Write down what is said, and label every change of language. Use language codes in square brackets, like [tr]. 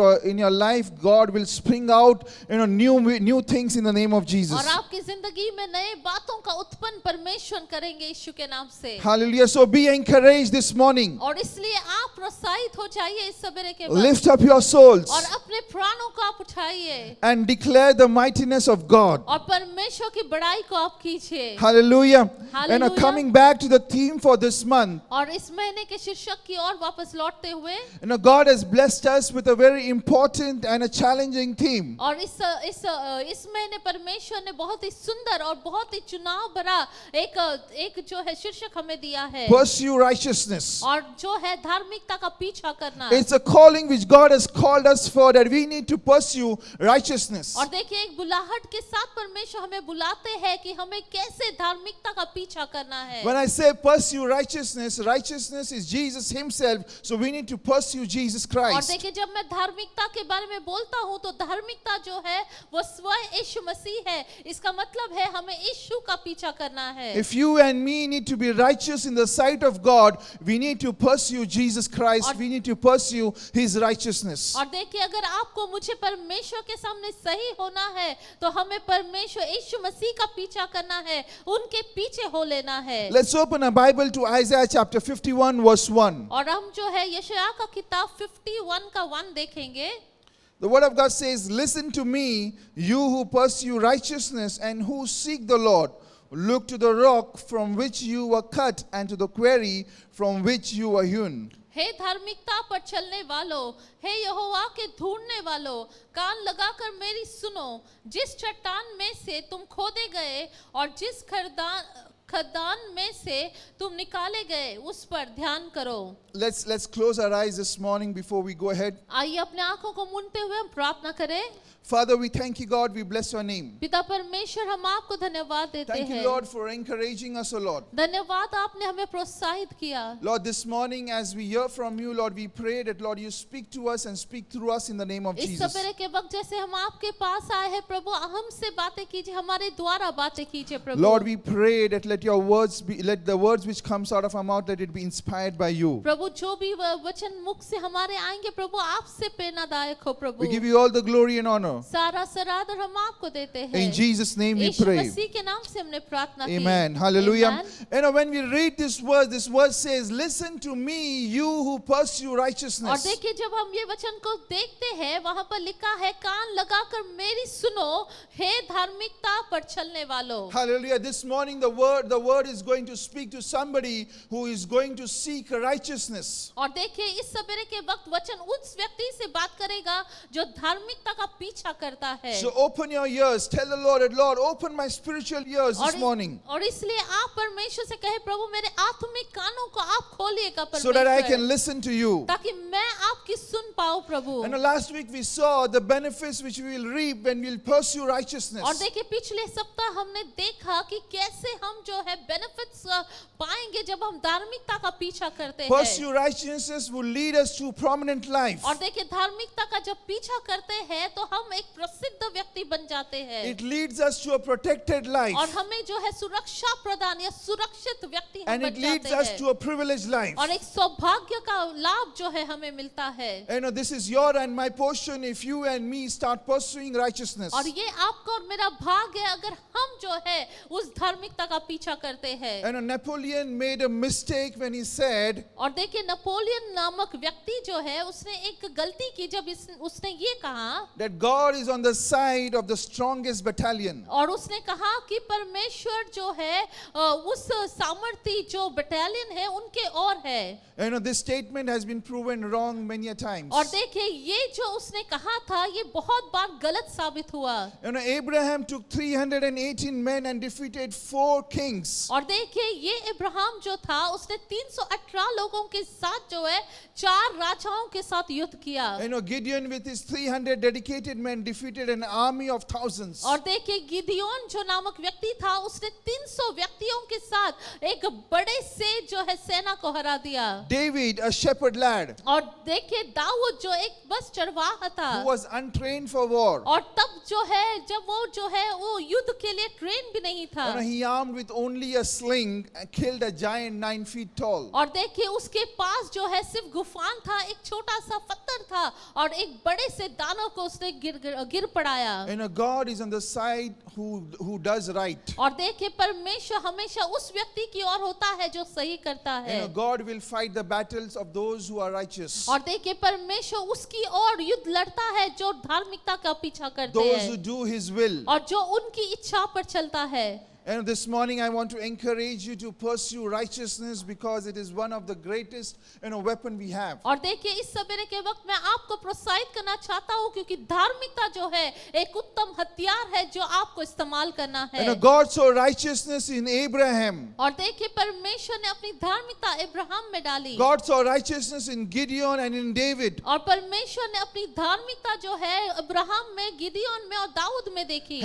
[en] In your life, God will spring out, new things in the name of Jesus. [hi] और आपकी जिंदगी में नए बातों का उत्पन्न परमेश्वर करेंगे यीशु के नाम से। [en] Hallelujah. So be encouraged this morning. [hi] और इसलिए आप प्रोत्साहित हो जाइए इस सवेरे के वक्त [en] Lift up your souls [hi] और अपने प्राणों को आप उठाइए [en] and declare the mightiness of God. [hi] और परमेश्वर की बड़ाई को आप कीजिए। [en] Hallelujah. And Hallelujah. coming back to the theme for this month, [hi] और इस महीने के शीर्षक की ओर वापस लौटते हुए [en] God has blessed us with a very important and a challenging theme. [hi] और इस महीने परमेश्वर ने बहुत ही सुंदर और बहुत ही चुनाव भरा एक जो है शीर्षक हमें दिया है [en] Pursue righteousness. [hi] और जो है धार्मिकता का पीछा करना। [en] It's a calling which God has called us for, that we need to pursue righteousness. [hi] और देखिए एक बुलाहट के साथ परमेश्वर हमें बुलाते हैं कि हमें कैसे धार्मिकता का पीछा करना है। [en] When I say pursue righteousness, righteousness is Jesus Himself, so we need to pursue Jesus [hi] और [en] Christ. [hi] देखिए जब मैं धार्मिकता के बारे में बोलता हूँ तो धार्मिकता जो है वो स्वयं यीशु मसीह है। इसका मतलब है हमें यीशु का पीछा करना है। [en] If you and me need to be righteous in the sight of God, we need to pursue Jesus Christ. We need to pursue His righteousness. [hi] और देखिए अगर आपको मुझे परमेश्वर के सामने सही होना है तो हमें परमेश्वर यीशु मसीह का पीछा करना है, उनके पीछे हो लेना है। [en] Let's open a Bible to Isaiah chapter 51 verse 1. [hi] और हम जो है यशायाह का किताब 51 का 1 देखेंगे। [en] The word of God says, listen to me, you who pursue righteousness and who seek the Lord. Look to the rock from which you were cut and to the quarry from which you were hewn. [hi] हे धार्मिकता पर चलने वालों, हे यहोवा के ढूंढने वालों, कान लगाकर मेरी सुनो। जिस चट्टान में से तुम खोदे गए और जिस खदान में से तुम निकाले गए उस पर ध्यान करो। [en] Let's close our eyes this morning before we go ahead. [hi] आइए अपने आंखों को मूंदते हुए हम प्रार्थना करें। [en] Father, we thank you, God. We bless your name. [hi] पिता परमेश्वर हम आपको धन्यवाद देते [en] Thank you, [hi] हैं। [en] Lord, for encouraging us, O Lord. [hi] धन्यवाद आपने हमें प्रोत्साहित किया। [en] Lord, this morning as we hear from you, Lord, we pray that, Lord, you speak to us and speak through us in the name of [hi] इस [en] Jesus. [hi] सवेरे के वक्त जैसे हम आपके पास आए हैं प्रभु, हमसे बातें कीजिए, हमारे द्वारा बातें कीजिए प्रभु। [en] Lord, we pray that let the words which comes out of our mouth, let it be inspired by you. [hi] प्रभु जो भी वचन मुख से हमारे आएंगे प्रभु आपसे प्रेरणादायक हो प्रभु। [en] We give you all the glory and honor. [hi] सारा सराहना हम आपको देते हैं। [en] In Jesus' name we [hi] Yeshu [en] pray. [hi] मसीह के नाम से हमने प्रार्थना की। [en] Amen. Hallelujah. Amen. When we read this word says, listen to me, you who pursue [hi] और [en] righteousness. [hi] देखिए जब हम ये वचन को देखते हैं वहां पर लिखा है कान लगाकर मेरी सुनो, हे धार्मिकता पर चलने वालों। [en] Hallelujah. This morning the word is going to speak to somebody who is going to seek righteousness. [hi] और देखिए इस सवेरे के वक्त वचन उस व्यक्ति से बात करेगा जो धार्मिकता का पीछा करता है। [en] So open your ears. Tell the Lord, open my spiritual ears this morning, [hi] और इसलिए आप परमेश्वर से कहे प्रभु मेरे आत्मिक कानों को आप खोलिएगा [en] so that I [hi] परमेश्वर, [en] can listen to you. [hi] ताकि मैं आपकी सुन पाऊं प्रभु। [en] And last week we saw the benefits which we will reap when we will pursue righteousness. [hi] और देखिए पिछले सप्ताह हमने देखा कि कैसे हम जो है बेनिफिट्स पाएंगे जब हम धार्मिकता का पीछा करते हैं। [en] Pursue righteousness will lead us to prominent life. [hi] और देखिए धार्मिकता का जब पीछा करते हैं तो हम एक प्रसिद्ध व्यक्ति बन जाते हैं। [en] It leads us to a protected life. [hi] और हमें जो है सुरक्षा प्रदान या सुरक्षित व्यक्ति हम [en] And it [hi] बन [en] leads [hi] जाते [en] us [hi] हैं। [en] to a privileged life. [hi] और एक सौभाग्य का लाभ जो है हमें मिलता है। [en] This is your and my portion if you and me start pursuing righteousness. [hi] और ये आपका और मेरा भाग है अगर हम जो है उस धार्मिकता का पीछा करते हैं। [en] Napoleon made a mistake when he said, [hi] और देखिए नेपोलियन नामक व्यक्ति जो है उसने एक गलती की जब उसने ये कहा [en] that God God is on the side of the strongest battalion. [hi] और उसने कहा कि परमेश्वर जो है उस सामर्थी जो बटालियन है उनके और है. [en] This statement has been proven wrong many a times. [hi] और देखिए ये जो उसने कहा था ये बहुत बार गलत साबित हुआ. [en] Abraham took 318 men and defeated 4 kings. [hi] और देखिए ये इब्राहिम जो था उसने 318 लोगों के साथ जो है 4 राजाओं के साथ युद्ध किया. [en] Gideon with his 300 dedicated men defeated an army of thousands. [hi] और देखिए गिदियोन जो नामक व्यक्ति था उसने 300 व्यक्तियों के साथ एक बड़े से जो है सेना को हरा दिया. [en] David, a shepherd lad, [hi] और देखिए दाऊद जो एक बस चरवाहा था [en] who was untrained for war. [hi] और तब जो है जब वो जो है वो युद्ध के लिए ट्रेन भी नहीं था. [en] He armed with only a sling killed a giant 9 feet tall. [hi] और देखिए उसके पास जो है सिर्फ गुफान था, एक छोटा सा पत्थर था और एक बड़े से दानव को उसने गिर पड़ाया. [en] God is on the side who does right. [hi] और देखिए परमेश्वर हमेशा उस व्यक्ति की ओर होता है जो सही करता है. [en] God will fight the battles of those who are righteous. [hi] और देखिए परमेश्वर उसकी ओर युद्ध लड़ता है जो धार्मिकता का पीछा करते [en] Those who [hi] हैं [en] do His will. [hi] और जो उनकी इच्छा पर चलता है. [en] And this morning I want to encourage you to pursue righteousness because it is one of the greatest weapon we have. [hi] और देखिए इस सवेरे के वक्त मैं आपको प्रोत्साहित करना चाहता हूँ क्योंकि धार्मिकता जो है एक उत्तम हथियार है जो आपको इस्तेमाल करना है. [en] God saw righteousness in Abraham. [hi] और देखिए परमेश्वर ने अपनी धार्मिकता इब्राहिम में डाली. [en] God saw righteousness in Gideon and in David. [hi] और परमेश्वर ने अपनी धार्मिकता जो है इब्राहिम में, गिदियोन में और दाऊद में देखी.